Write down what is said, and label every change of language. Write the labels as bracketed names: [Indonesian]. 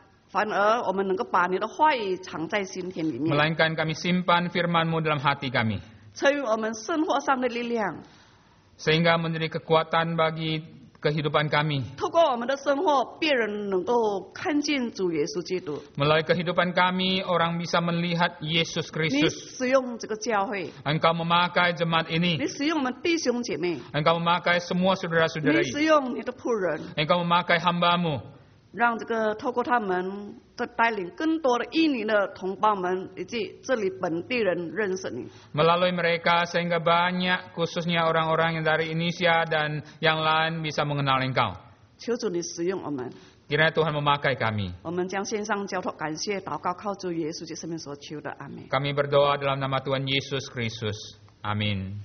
[Chinese] 反而我们能够把你的话语藏在心田里面， [Indonesian] melainkan kami simpan firman-Mu dalam hati kami, [Chinese] 成为我们生活上的力量。 [Indonesian] sehingga menjadi kekuatan bagi kehidupan kami. [Chinese] 透过我们的生活，别人能够看见主耶稣基督。 [Indonesian] Melalui kehidupan kami, orang bisa melihat Yesus Kristus. [Chinese] 使用这个教会， [Indonesian] Engkau memakai jemaat [Chinese] 你 [Indonesian] ini, [Chinese] 使用我们弟兄姐妹， [Indonesian] Engkau memakai semua [Chinese] 你 [Indonesian] saudara-saudari, [Chinese] 使用你的仆人， [Indonesian] Engkau memakai hamba-Mu, [Chinese] 让这个透过他们，再带领更多的印尼的同胞们以及这里本地人认识你。 [Indonesian] melalui mereka sehingga banyak khususnya orang-orang yang dari Indonesia dan yang lain bisa mengenal Engkau. [Chinese] 求主你使用我们， [Indonesian] Kiranya Tuhan memakai kami. [Chinese] 我们将线上交托感谢祷告，靠主耶稣基督圣名所求的，阿门。 [Indonesian] Kami berdoa dalam nama Tuhan Yesus Kristus. Amin.